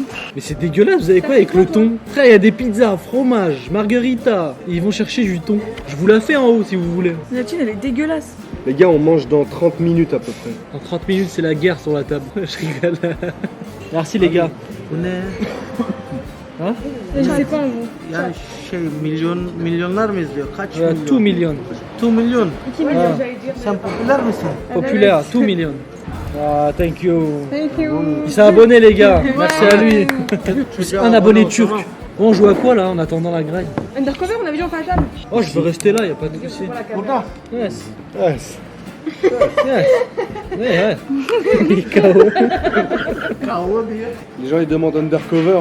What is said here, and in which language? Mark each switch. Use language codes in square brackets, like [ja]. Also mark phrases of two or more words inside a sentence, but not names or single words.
[fr] Mais c'est dégueulasse, vous avez quoi avec le thon? Frère, il y a des pizzas, fromage, margarita. Ils vont chercher du thon. Je vous la fais en haut si vous voulez. La tune elle est dégueulasse. Les gars, on mange dans 30 minutes à peu près. En 30 minutes, c'est la guerre sur la table. Je rigole. Merci les gars. Hein? Je sais pas en vous. [tr] Yani milyonlar mı izliyor? Kaç [fr] 2 millions. [tr] 2 milyon. Ah, Sen popüler misin? [fr] populaire, 2 millions. [en] Ah, thank you. Thank you. [fr] Il s'est abonné les gars. Merci à lui. Un abonné turc. Bon, on joue à quoi là en attendant la graille? Undercover, on avait dit on fait la table. Oh, je veux rester là, y a pas de souci. Yes. Yes. Yes. Ouais, ouais. KO. Les gens ils demandent undercover.